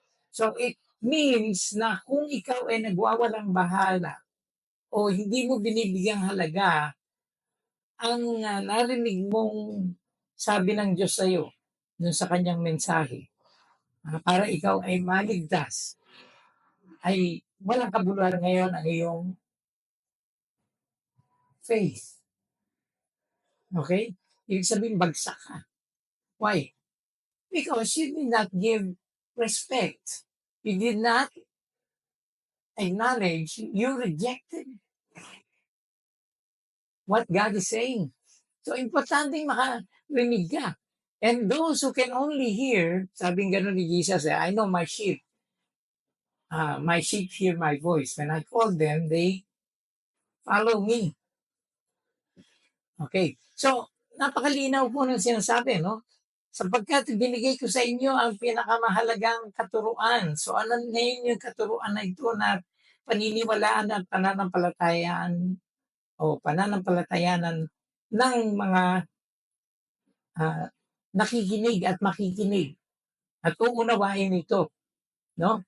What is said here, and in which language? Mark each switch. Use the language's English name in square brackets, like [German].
[Filipino] So it means na kung ikaw ay nagwawalang bahala o hindi mo binibigyang halaga ang narinig mong sabi ng Diyos sa iyo dun sa kanyang mensahe, para ikaw ay maligtas, ay walang kabuluhan ngayon ang iyong faith. Okay? Ibig sabihin, bagsak ka. [English] Why? Because you did not give respect. You did not acknowledge, you rejected what God is saying. [Filipino] So, importante makarinig ka. [English] And those who can only hear, [Filipino] sabing gano'n ni Jesus, [English] I know my sheep hear my voice. When I call them, they follow me. Okay. [Filipino] So, napakalinaw po ng sinasabi, no? Sapagkat binigay ko sa inyo ang pinakamahalagang katuruan. So ano ngayon yung katuruan na ito na paniniwalaan at pananampalatayaan o pananampalatayanan ng mga nakikinig at makikinig at uunawain ito, no?